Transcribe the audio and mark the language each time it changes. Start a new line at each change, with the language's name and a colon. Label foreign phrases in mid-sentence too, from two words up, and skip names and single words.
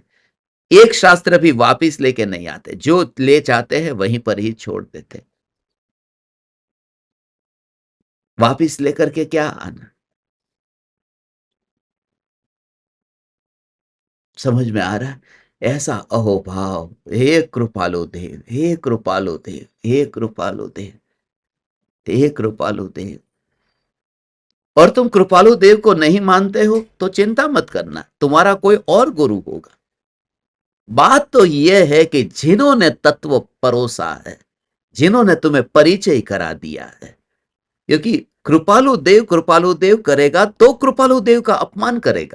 Hindi: एक शास्त्र भी वापिस लेके नहीं आते, जो ले जाते हैं वहीं पर ही छोड़ देते। वापिस लेकर के क्या आना? समझ में आ रहा है? ऐसा अहोभाव, हे कृपालु देव, हे कृपालु देव, हे कृपालु देव, हे कृपालु देव। और तुम कृपालु देव को नहीं मानते हो तो चिंता मत करना, तुम्हारा कोई और गुरु होगा। बात तो यह है कि जिन्होंने तत्व परोसा है, जिन्होंने तुम्हें परिचय करा दिया है, क्योंकि कृपालु देव करेगा तो कृपालु देव का अपमान करेगा।